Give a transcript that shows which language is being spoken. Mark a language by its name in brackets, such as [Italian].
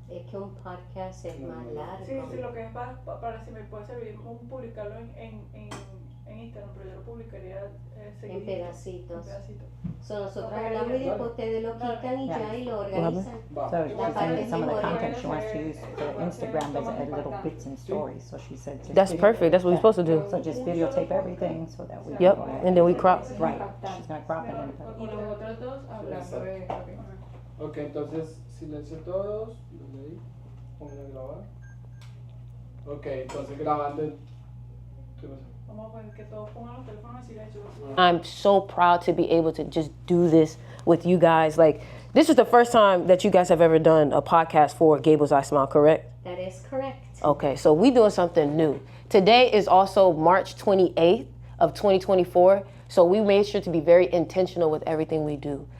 [Spanish] Es que un podcast es más largo. Sí, sí, lo que es para si me puede servir publicarlo en Instagram, pero yo lo publicaría seguido. En pedacitos. En pedacitos. So, nosotros Ok, hablamos y dale. después ustedes lo quitan y ya y lo organizan. Va. [English] So she was saying that some of the Like, content she wants to use for Instagram is add little bits and stories. So she said just That's perfect. That's what we're supposed to do. So just videotape everything so that we Yep. can go ahead. And then we crop. Right. She's going to crop it and put [Spanish] Y los otros dos hablando de... Ok, entonces silencio todos. Lo leí. Vamos a grabar. Ok, entonces grabando. ¿Qué pasa? Vamos a poner que todos pongan los teléfonos en silencio. [English] I'm so proud to be able to just do this with you guys. Like, this is the first time that you guys have ever done a podcast for Gable's I Smile, correct? That is correct. Okay, so we doing something new. Today is also March 28th of 2024, so we made sure to be very intentional with everything we do.